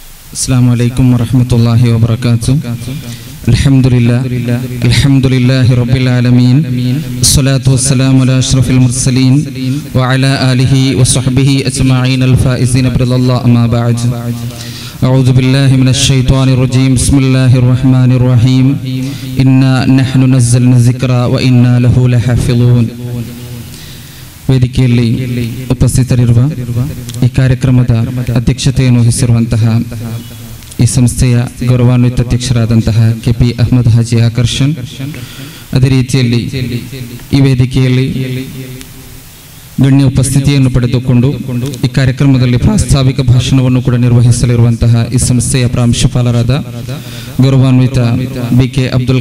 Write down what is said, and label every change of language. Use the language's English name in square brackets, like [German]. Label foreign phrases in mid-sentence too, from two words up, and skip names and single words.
[Arabic] السلام عليكم ورحمة الله وبركاته. الحمد لله رب العالمين، الصلاة والسلام على أشرف المرسلين وعلى آله وصحبه أجمعين الفائزين برضا الله. أما بعد، أعوذ بالله من الشيطان الرجيم. بسم الله الرحمن الرحيم. إنا نحن نزلنا الذكر وإنا له لحافظون. [Kannada] ವೇದಿಕೆಯಲ್ಲಿ ಉಪಸ್ಥಿತರಿರುವ ಈ ಕಾರ್ಯಕ್ರಮದ ಅಧ್ಯಕ್ಷತೆಯನ್ನು ವಹಿಸಿರುವಂತಹ ಈ ಸಂಸ್ಥೆಯ ಗೌರವಾನ್ವಿತ ಅಧ್ಯಕ್ಷರಾದಂತಹ ಕೆಪಿ ಅಹಮದ್ ಹಾಜಿ ಆಕರ್ಷಣ್, ಅದೇ ರೀತಿಯಲ್ಲಿ ಈ ವೇದಿಕೆಯಲ್ಲಿ ಗಣ್ಯ ಉಪಸ್ಥಿತಿಯನ್ನು ಪಡೆದುಕೊಂಡು ಈ ಕಾರ್ಯಕ್ರಮದಲ್ಲಿ ಪ್ರಾಸ್ತಾವಿಕ ಭಾಷಣವನ್ನು ಕೂಡ ನಿರ್ವಹಿಸಲಿರುವಂತಹ ಈ ಸಂಸ್ಥೆಯ ಪ್ರಾಂಶುಪಾಲರಾದ ಗೌರವಾನ್ವಿತ ಬಿಕೆ ಅಬ್ದುಲ್